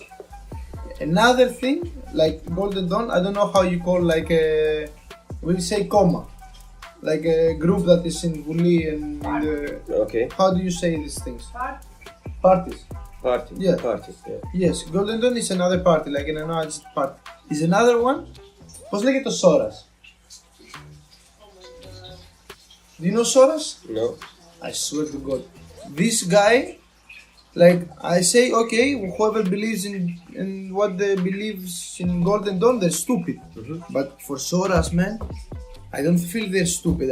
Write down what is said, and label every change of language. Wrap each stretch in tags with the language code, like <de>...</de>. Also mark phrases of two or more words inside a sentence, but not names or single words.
<en>Another thing, like Golden Dawn, I don't know how you call like a, we say coma. Like a group that is in Vuli and in the... Okay. How do you say these things? Parties. Party. Yeah. Party. Yeah. Yes, Golden Dawn is another party, like an neo-Nazi party. Is another one.</en> <el>Πώς λέγεται ο Σόρας?</el> <en>Do you know Soros? No. I swear to God. This guy, like, I say, okay, whoever believes in what they believes in Golden Dawn, they're stupid. But for Soros, man, I don't feel they're stupid.</en>